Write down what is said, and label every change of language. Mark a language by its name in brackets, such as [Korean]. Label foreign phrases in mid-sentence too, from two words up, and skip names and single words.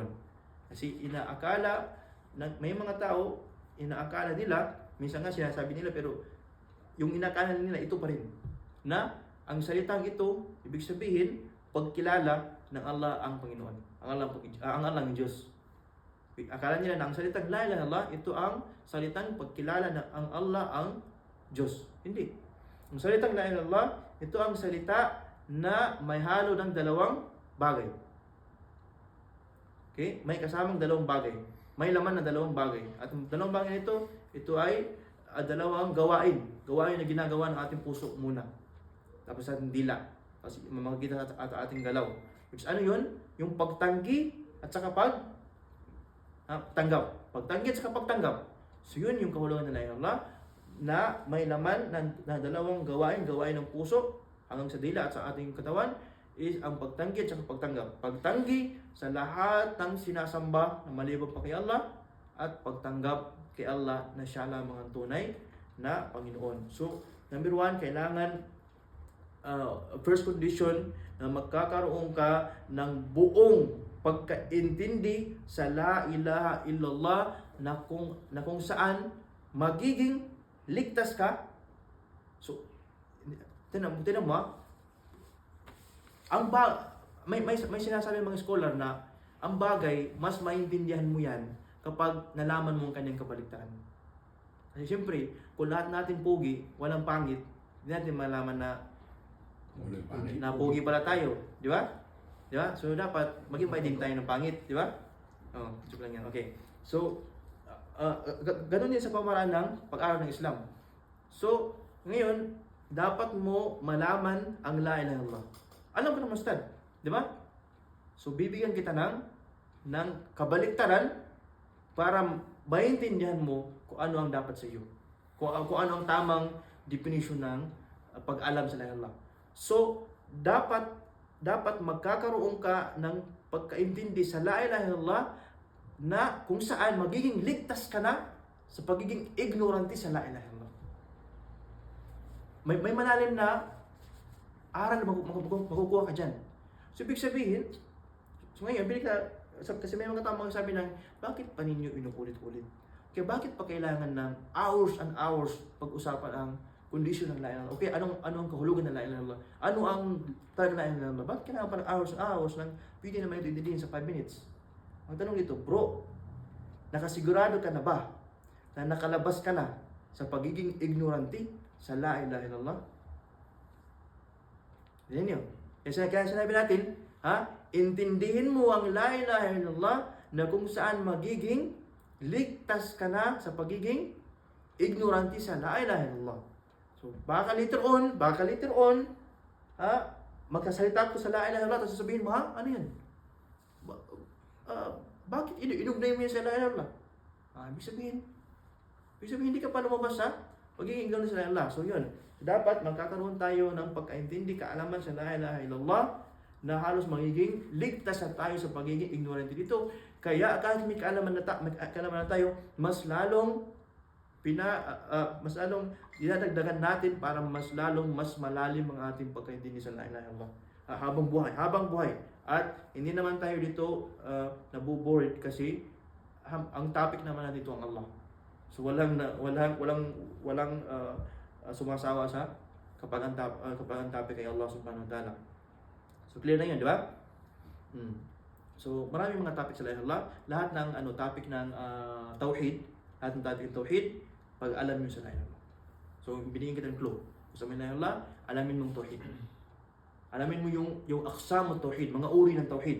[Filipino] Kasi inaakala, may mga tao, inaakala nila, minsan nga sinasabi nila, pero yung inakala nila, ito pa rin. Na ang salitang ito, ibig sabihin, pagkilala ng Allah ang Panginoon. Ang Allah ang Diyos. Akala nila na ang salitang [Arabic] la ilaha illallah, [Filipino] ito ang salitang pagkilala na ang Allah ang Diyos. Hindi. Ang salitang [Arabic] la ilaha illallah, [Filipino] ito ang salita na may halo ng dalawang bagay. Okay? May kasamang dalawang bagay. May laman na dalawang bagay. At ang dalawang bagay nito, ito ay dalawang gawain. Gawain na ginagawa ng ating puso muna. Tapos sa ating dila. Tapos mamagkita at ating galaw. Which ano yun? Yung pagtanggi at saka pagtanggap. Pagtanggi at saka pagtanggap. So yun yung kahulugan ng [Arabic] la ilaha illallah. [Filipino] na may laman na dalawang gawain ng puso hanggang sa dila at sa ating katawan is ang pagtanggi at pagtanggap. Pagtanggi sa lahat ng sinasamba na maliban pa kay Allah at pagtanggap kay Allah na siya lamang ang tunay na Panginoon. So, number 1, kailangan [English] first condition [Filipino] na magkakaroon ka ng buong pagkaintindi sa [Arabic] la ilaha illallah [Filipino] na kung saan magiging ligtas ka. So, tinan mo, may sinasabi mga scholar na ang bagay, mas maintindihan mo yan kapag nalaman mo ang kanyang kabaligtaran. Kasi siyempre, kung lahat natin pogi, walang pangit, hindi natin malaman na pogi pala tayo. Di ba? Di ba? So, dapat maging din tayo ng pangit. Di ba? Joke lang yan. Okay. So, ganun din sa pamaraan ng pag-aaral ng Islam. So, ngayon, dapat mo malaman ang [Arabic] la ilaha illallah. [Filipino] Alam ko naman, Ustad. Di ba? So, bibigyan kita ng kabaliktaran para maintindihan mo kung ano ang dapat sa iyo. Kung ano ang tamang definition ng pag-alam sa [Arabic] la ilaha illallah. [Filipino] So, dapat magkakaroon ka ng pagkaintindi sa [Arabic] la ilaha illallah [Filipino] na kung saan magiging ligtas ka na sa pagiging ignorante sa [Arabic] la ilaha illallah. [Filipino] May malalim na aral makukuha ka dyan. So, ibig sabihin, ngayon, kasi may mga tao magsasabi ng, bakit pa ninyo inuulit-ulit? Kaya bakit pa kailangan ng [English] hours and hours [Filipino] pag-usapan ang condition ng [Arabic] la ilaha illallah? [Filipino] Okay, ano ang kahulugan ng [Arabic] la ilaha illallah? [Filipino] Ano ang talaga [Arabic] la ilaha illallah? [Filipino] Bakit kailangan pa ng [English] hours and hours [Filipino] ng pwede naman ito intindihin sa 5 minutes? Ang tanong dito, bro, nakasigurado ka na ba na nakalabas ka na sa pagiging ignorante sa [Arabic] la ilaha illallah? [Filipino] Yan yun. Kaya sinabi natin, intindihin mo ang [Arabic] la ilaha illallah [Filipino] na kung saan magiging ligtas ka na sa pagiging ignorante sa [Arabic] la ilaha illallah. [Filipino] So, baka [English] later on, [Filipino] magkasalita ko sa [Arabic] la ilaha illallah, [Filipino] tapos sasabihin mo, ano yan? Bakit inugnay mo yan sa [Arabic] la ilaha illallah? [Filipino] Ibig sabihin, hindi ka pa lumabas sa pagiging ignorante sa [Arabic] la ilaha illallah. [Filipino] So, yun. Dapat magkakaroon tayo ng pagkaintindi, kaalaman sa [Arabic] la ilaha illallah [Filipino] na halos magiging ligtas na tayo sa pagiging ignorante dito. Kaya kahit may kaalaman na tayo, mas lalong dinadagdagan natin para mas malalim ang ating pagkaintindi sa [Arabic] la ilaha illallah [Filipino] habang buhay. At hindi naman tayo dito nabubored kasi ang topic naman natin dito ang Allah. So walang sumasawa sa kapag ang topic kay [Arabic] Allah subhanahu wa ta'ala. [Filipino] So clear na 'yun, di ba? So maraming mga topic sa [Arabic] la ilaha illallah, [Filipino] lahat ng topic ng tauhid, lahat ng topic ng tauhid, pag alam mo sa [Arabic] la ilaha illallah. [Filipino] So binigyan kita ng clue. Sa [Arabic] la ilaha illallah, [Filipino] alamin mong tauhid. Alamin mo yung aqsam ng tauhid, mga uri ng tauhid.